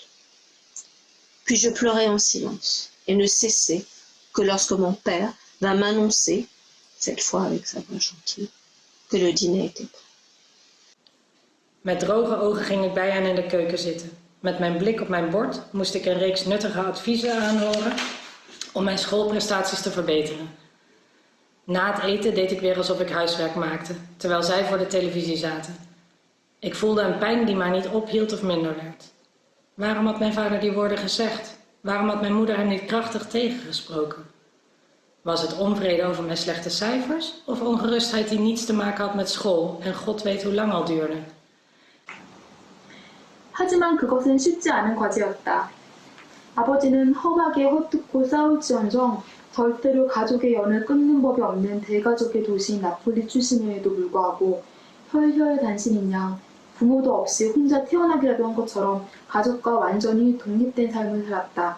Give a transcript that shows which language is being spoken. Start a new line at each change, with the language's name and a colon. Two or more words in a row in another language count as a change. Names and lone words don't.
French: Puis je pleurai en silence et ne cessai que lorsque mon père vint m'annoncer, cette fois avec sa voix gentille, que le dîner était prêt.
Dutch: Met droge ogen ging ik bij hen in de keuken zitten. Met mijn blik op mijn bord moest ik een reeks nuttige adviezen aanhoren om mijn schoolprestaties te verbeteren. Na het eten deed ik weer alsof ik huiswerk maakte, terwijl zij voor de televisie zaten. Ik voelde een pijn die maar niet ophield of minder werd. Waarom had mijn vader die woorden gezegd? Waarom had mijn moeder hem niet krachtig tegengesproken? Was het onvrede over mijn slechte cijfers of ongerustheid die niets te maken had met school en God weet hoe lang al duurde?
Korean: 하지만 그것은 쉽지 않은 과제였다. 아버지는 험하게 헛듣고 싸울지언정 절대로 가족의 연을 끊는 법이 없는 대가족의 도시인 나폴리 출신임에도 불구하고 혈혈단신인 양 부모도 없이 혼자 태어나기라도 한 것처럼 가족과 완전히 독립된 삶을 살았다.